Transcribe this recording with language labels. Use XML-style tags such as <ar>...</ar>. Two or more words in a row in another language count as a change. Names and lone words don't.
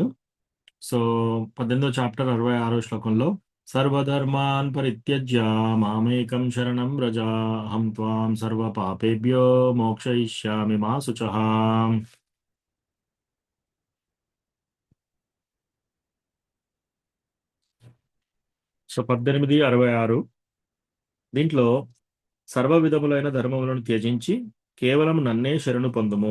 <te>సో 18వ చాప్టర్ 66వ శ్లోకంలో,</te> <sa>సర్వధర్మాన్ పరిత్యజ్య మామేకం శరణం వ్రజ అహం త్వాం సర్వ పాపేభ్యో మోక్షయిష్యామి మా శుచః.</sa> <te>సో 18:66 దీంట్లో, సర్వ విధములైన ధర్మములను త్యజించి కేవలం నన్నే శరణు పొందుము.</te>